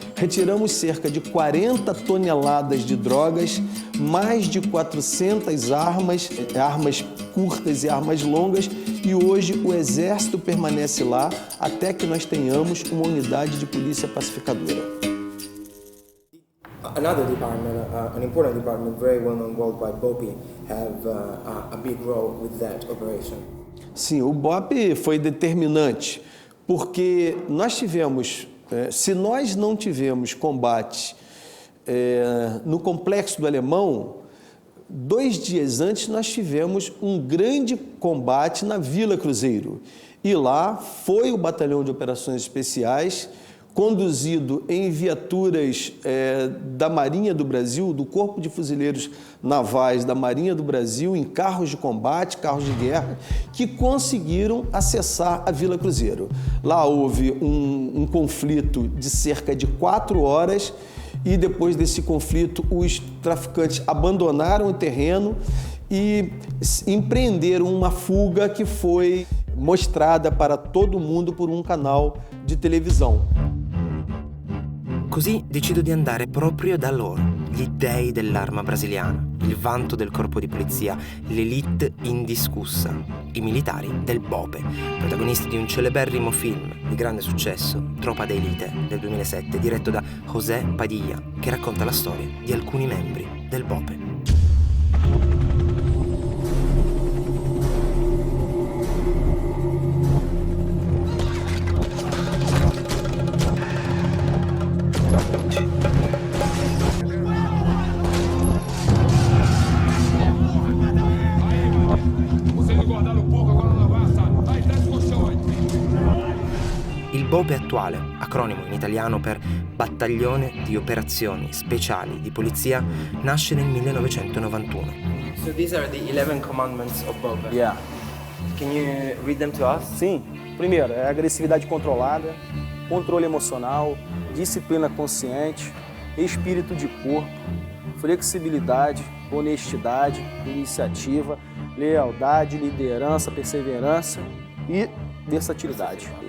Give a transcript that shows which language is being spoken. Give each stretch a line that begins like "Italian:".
Portuguese: Retiramos cerca de 40 toneladas de drogas, mais de 400 armas curtas e armas longas, e hoje o Exército permanece lá até que nós tenhamos uma unidade de polícia pacificadora.
English: Another department, an important department, very well known worldwide, BOPE, have a big role with that operation.
Portuguese: Sim, o BOPE foi determinante, porque nós tivemos, se nós não tivemos combate no Complexo do Alemão, 2 dias antes nós tivemos um grande combate na Vila Cruzeiro. E lá foi o Batalhão de Operações Especiais, conduzido em viaturas da Marinha do Brasil, do Corpo de Fuzileiros Navais da Marinha do Brasil, em carros de combate, carros de guerra, que conseguiram acessar a Vila Cruzeiro. Lá houve um conflito de cerca de 4 horas e depois desse conflito os traficantes abandonaram o terreno e empreenderam uma fuga que foi mostrada para todo mundo por um canal de televisão.
Italian: Così decido di andare proprio da loro, gli dei dell'arma brasiliana, il vanto del corpo di polizia, l'élite indiscussa, i militari del BOPE, protagonisti di un celeberrimo film di grande successo, Tropa de Elite, del 2007, diretto da José Padilla, che racconta la storia di alcuni membri del BOPE. Il BOPE attuale, acronimo in italiano per Battaglione di Operazioni Speciali di Polizia, nasce nel 1991.
English: So these are the 11 commandments of BOPE. Yeah. Can you read them to us?
Portuguese: Sim. Primeiro, é agressividade controlada, controle emocional, disciplina consciente, espírito de corpo, flexibilidade, honestidade, iniciativa, lealdade, liderança, perseverança e versatilidade.